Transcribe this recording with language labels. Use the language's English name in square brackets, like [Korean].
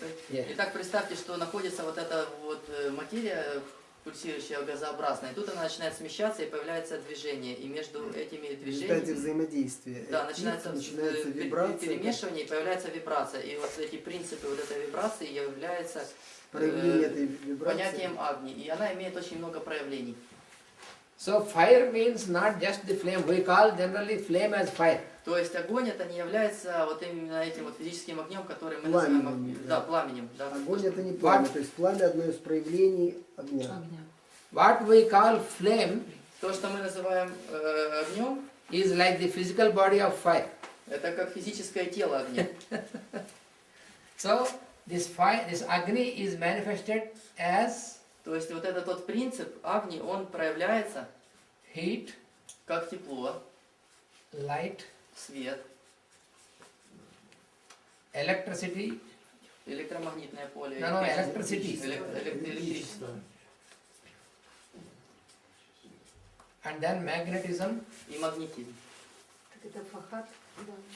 [Russian] Итак, представьте, что находится вот эта вот материя, пульсирующая газообразная, и тут она начинает смещаться, и появляется движение, и между этими движениями... В результате взаимодействия. Да, начинается вибрация, перемешивание, и появляется вибрация. И вот эти принципы вот этой вибрации являются понятием Агни, и она имеет очень много проявлений. [English] So fire means not just the flame. We call generally flame as fire. [Russian] То есть огонь это не является вот именно этим вот физическим огнем, который мы называем пламенем. Да. Огонь это не пламя, то есть пламя одно из проявлений огня. [English] What we call flame, [Russian] то, что мы называем огнем, [English] is like the physical body of fire. [Russian] Это как физическое тело огня. [English] So this fire, this Agni is manifested as. [Russian] То есть вот этот тот принцип Агни, он проявляется [English] heat, [Russian] как тепло, [English] light, [Russian] свет, [English] electricity, [Russian] электромагнитное поле, электричество, [English] and then magnetism [Russian] и магнетизм. Так это фахат, да.